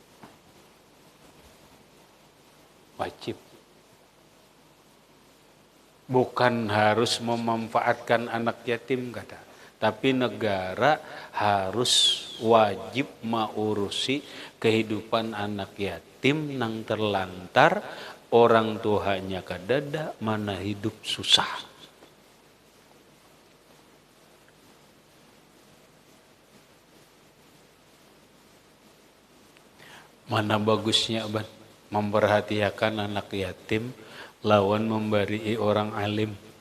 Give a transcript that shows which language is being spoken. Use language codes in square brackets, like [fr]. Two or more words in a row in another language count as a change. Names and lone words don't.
[bjn] Wajib. Bukan harus memanfaatkan anak yatim kata, tapi negara harus wajib mengurusi kehidupan anak yatim nang terlantar orang tuanya kadada, mana hidup susah. Mana bagusnya memperhatikan anak yatim lawan memberi orang alim.